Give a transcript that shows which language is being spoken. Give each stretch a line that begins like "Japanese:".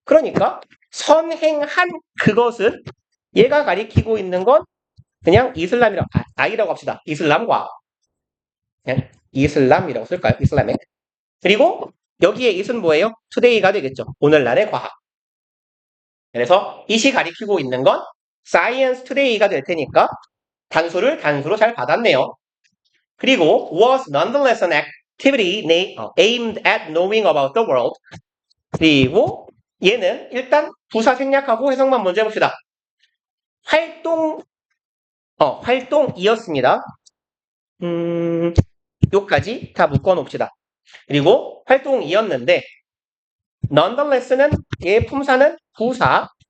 Korean: 그러니까 선행한 그것은 얘가 가리키고 있는 건 그냥 이슬람이라고 아이라고 합시다. 이슬람 과학. 그냥 이슬람이라고 쓸까요? 이슬람에. 그리고 여기에 it은 뭐예요? today가 되겠죠. 오늘날의 과학. 그래서 it이 가리키고 있는 건 science today가 될 테니까 단수를 단수로 잘 받았네요. 그리고
English: was nonetheless an activity aimed at knowing about the world.
Korean: 그리고 얘는 일단 부사 생략하고 해석만 먼저 해봅시다. 활동이었습니다. 요까지 다 묶어놓읍시다. 그리고 활동이었는데 nonetheless는 얘의 품사는 부사.